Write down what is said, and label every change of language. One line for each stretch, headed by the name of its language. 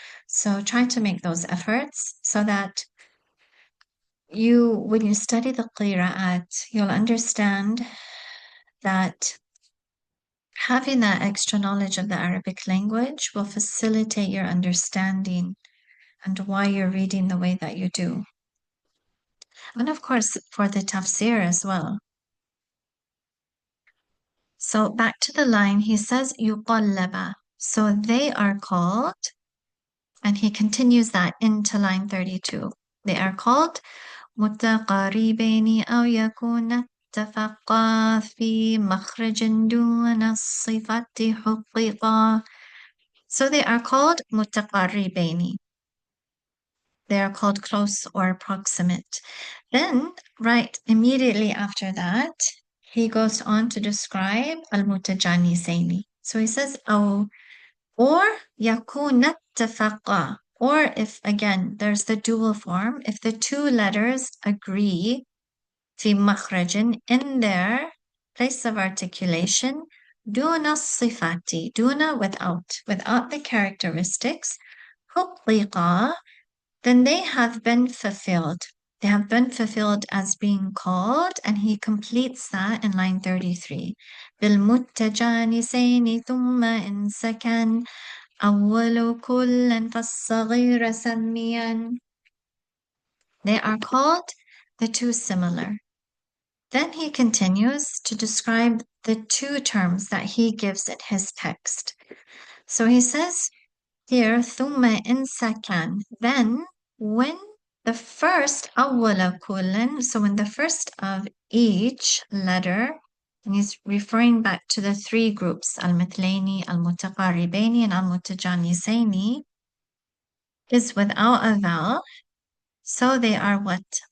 English: So try to make those efforts so that when you study the qira'at, you'll understand that having that extra knowledge of the Arabic language will facilitate your understanding and why you're reading the way that you do. And of course, for the tafsir as well. So back to the line, he says, yuqallaba. So they are called, and he continues that into line 32. They are called
Arabic: متقاربين أو يكون اتفقا في مخرج دون الصفة حققا.
English: So they are called متقاربين. They are called close or proximate. Then, right immediately after that, he goes on to describe al-mutajanisayni. So he says, oh, or yakuna tafaqa. Or if, again, there's the dual form, if the two letters agree fi makhrajin in their place of articulation, duna sifati, duna without the characteristics, hukliqa, then they have been fulfilled. They have been fulfilled as being called, and he completes that in line 33.
Arabic: بالمتجانسين ثم إن سكن أول كل فالصغير سميا.
English: They are called the two similar. Then he continues to describe the two terms that he gives in his text. So he says here,
Arabic: ثم إن سكن,
English: then when the first
Arabic: أول كل,
English: so when the first of each letter, and he's referring back to the three groups, المثلين, المتقاربين, and المتجانسين, is without a vowel, so they are what?